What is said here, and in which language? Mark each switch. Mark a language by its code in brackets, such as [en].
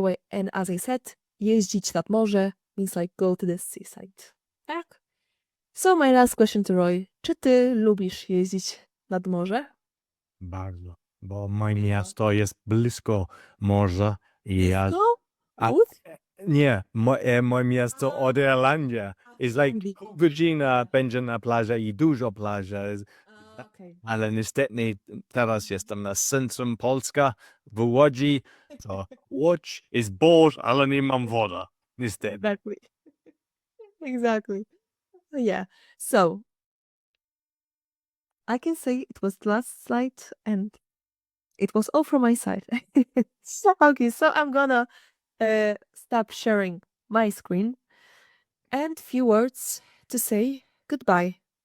[en] And as I said, [pl] jeździć nad morze [en] means like go to the seaside. [pl] Tak? [en] So my last question to Roy. [pl] Czy ty lubisz jeździć nad morze? Bardzo. Bo moje miasto jest blisko morza i ja... Nie, moje miasto od Irlandia. [en] It's like [pl] godzina będzie na plaży i dużo plaży. Ale niestety teraz jestem na centrum Polska, w Łodzi. [en] So [pl] Łódź jest [en] boat, [pl] ale nie mam woda. Niestety. [en] Exactly. Yeah. So I can say it was the last slide and it was all from my side. Okay, so I'm gonna stop sharing my screen and few words to say goodbye.